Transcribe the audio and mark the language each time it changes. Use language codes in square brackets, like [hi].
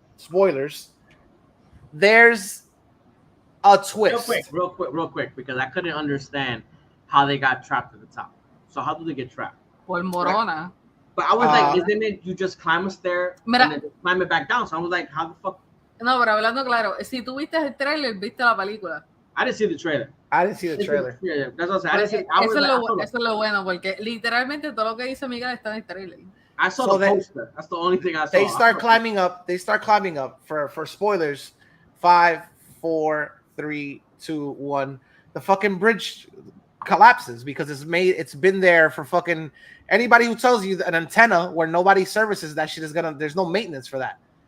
[en] Spoilers. There's a twist. Real quick, because I couldn't understand how they got trapped at the top. So how do they get trapped? [es] Por morona. [en] But I was like, isn't it you just climb a stair and then climb it back down? So I was like, how the fuck? [es] No, pero hablando claro, si tú viste el trailer, viste la película. [en] I didn't see the trailer. That's what I said. [es] Eso es lo bueno, porque literalmente todo lo que dice Miguel está en el trailer. [en] I saw the poster. That's the only thing I saw. They start climbing up. For spoilers. 5, 4, 3, 2, 1. The fucking bridge collapses because it's been there for fucking anybody who tells you that an antenna where nobody services that shit there's no maintenance for that.